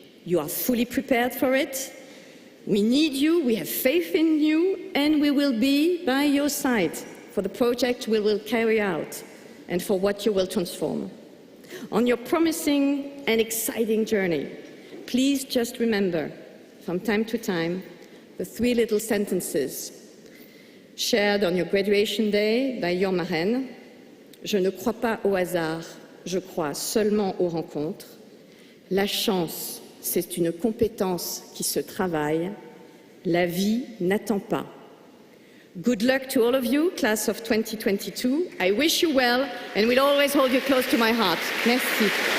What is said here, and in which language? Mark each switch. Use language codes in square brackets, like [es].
[en] You are fully prepared for it. We need you, we have faith in you, and we will be by your side for the project we will carry out and for what you will transform. On your promising and exciting journey, please just remember, from time to time, the 3 little sentences shared on your graduation day by your marraine. [fr] Je ne crois pas au hasard, je crois seulement aux rencontres. La chance, c'est une compétence qui se travaille. La vie n'attend pas. [en] Good luck to all of you, class of 2022. I wish you well, and will always hold you close to my heart. [fr] Merci.